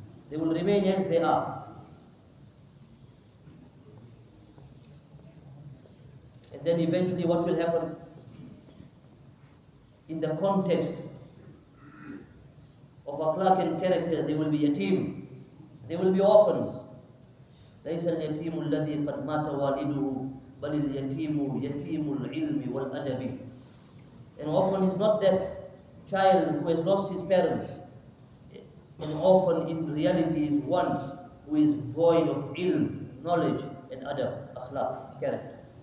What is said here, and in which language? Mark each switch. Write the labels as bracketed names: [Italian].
[English] They will remain as they are. And then eventually what will happen? In the context of akhlaq and character, they will be yatim. They will be orphans. [Arabic] ليس اليتيم الذي قد مات والده بل اليتيم يتيم العلم والأدب. [English] An orphan is not that child who has lost his parents. An orphan in reality is one who is void of ilm, knowledge and adab, akhlaq, character.